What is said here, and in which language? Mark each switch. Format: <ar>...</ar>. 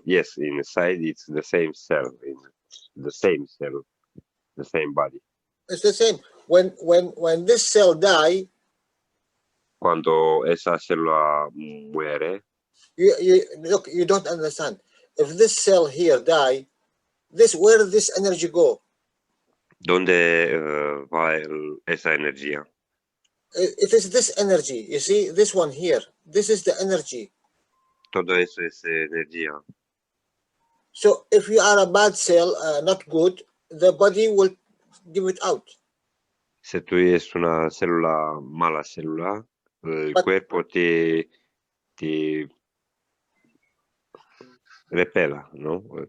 <en>Yes, inside it's the same cell. In the same cell, the same body. It's the same. When this cell die,</en> <es>Cuando esa célula muere,</es> <en>look, you don't understand. If this cell here die, where does this energy go?</en> <es>¿dónde va esa energía?</es> <en>It is this energy. You see, this one here. This is the energy.</en> <es>Todo eso es energía.</es> <en>So if you are a bad cell, not good, the body will give it out.</en> <es>Si tú eres una célula, mala célula, el cuerpo te repela, ¿no?</es>